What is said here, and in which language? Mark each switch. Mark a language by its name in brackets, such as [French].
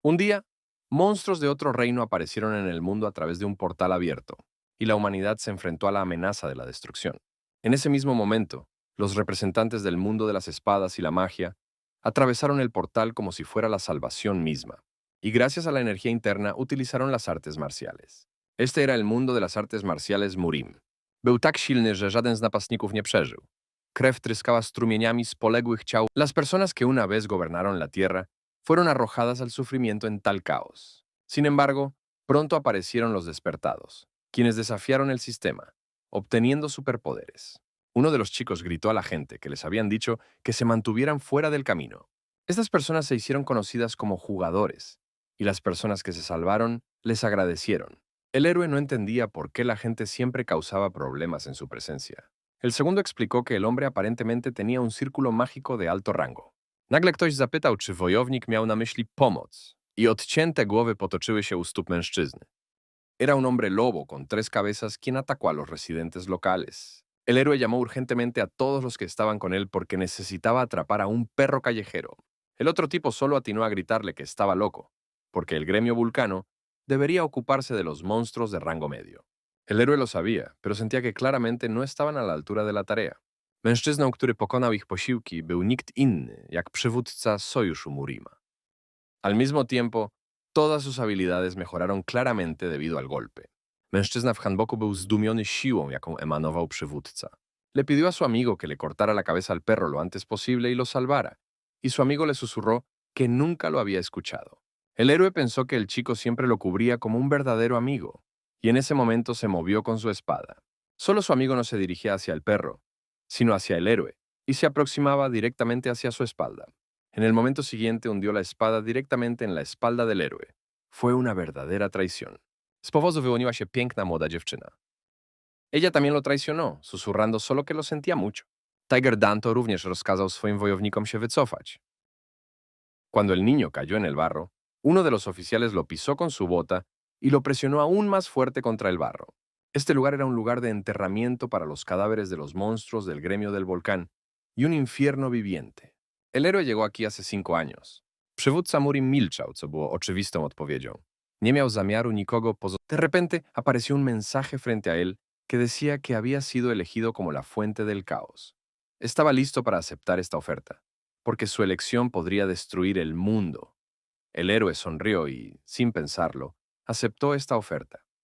[Spanish] Un día, monstruos de otro reino aparecieron en el mundo a través de un portal abierto, y la humanidad se enfrentó a la amenaza de la destrucción. En ese mismo momento, los representantes del mundo de las espadas y la magia atravesaron el portal como si fuera la salvación misma, y gracias a la energía interna utilizaron las artes marciales. Este era el mundo de las artes marciales Murim. [Polish] Był tak silny, że żaden z napastników nie przeżył. Krew tryskała strumieniami z poległych ciał. [Spanish] Las personas que una vez gobernaron la tierra fueron arrojadas al sufrimiento en tal caos. Sin embargo, pronto aparecieron los despertados, quienes desafiaron el sistema, obteniendo superpoderes. Uno de los chicos gritó a la gente que les habían dicho que se mantuvieran fuera del camino. Estas personas se hicieron conocidas como jugadores, y las personas que se salvaron les agradecieron. El héroe no entendía por qué la gente siempre causaba problemas en su presencia. El segundo explicó que el hombre aparentemente tenía un círculo mágico de alto rango. [Polish] Nagle ktoś zapytał, czy wojownik miał na myśli pomoc, i odcięte głowy potoczyły się u stóp mężczyzny. [Spanish] Era un hombre lobo con 3 cabezas quien atacó a los residentes locales. El héroe llamó urgentemente a todos los que estaban con él porque necesitaba atrapar a un perro callejero. El otro tipo solo atinó a gritarle que estaba loco, porque el gremio vulcano debería ocuparse de los monstruos de rango medio. El héroe lo sabía, pero sentía que claramente no estaban a la altura de la tarea. [Polish] Mężczyzną, który pokonał ich posiłki, był nikt inny jak przywódca Sojuszu Murima. [Spanish] Al mismo tiempo, todas sus habilidades mejoraron claramente debido al golpe. [Polish] Mężczyzna w handboku był zdumiony siłą, jaką emanował przywódca. [Spanish] Le pidió a su amigo que le cortara la cabeza al perro lo antes posible y lo salvara, y su amigo le susurró que nunca lo había escuchado. El héroe pensó que el chico siempre lo cubría como un verdadero amigo, y en ese momento se movió con su espada. Solo su amigo no se dirigía hacia el perro, sino hacia el héroe, y se aproximaba directamente hacia su espalda. En el momento siguiente hundió la espada directamente en la espalda del héroe. Fue una verdadera traición. [Polish] Z powozu wyłoniła się piękna młoda dziewczyna. [Spanish] Ella también lo traicionó, susurrando solo que lo sentía mucho. [Polish] Tiger Danto również rozkazał swoim wojownikom się wycofać. [Spanish] Cuando el niño cayó en el barro, uno de los oficiales lo pisó con su bota y lo presionó aún más fuerte contra el barro. Este lugar era un lugar de enterramiento para los cadáveres de los monstruos del gremio del volcán y un infierno viviente. El héroe llegó aquí hace 5 años. [Polish] Przywódca Murim milczał, co było oczywistą odpowiedzią. Nie miał zamiaru nikogo pozostawić. [Spanish] De repente apareció un mensaje frente a él que decía que había sido elegido como la fuente del caos. Estaba listo para aceptar esta oferta, porque su elección podría destruir el mundo. El héroe sonrió y, sin pensarlo, aceptó esta oferta.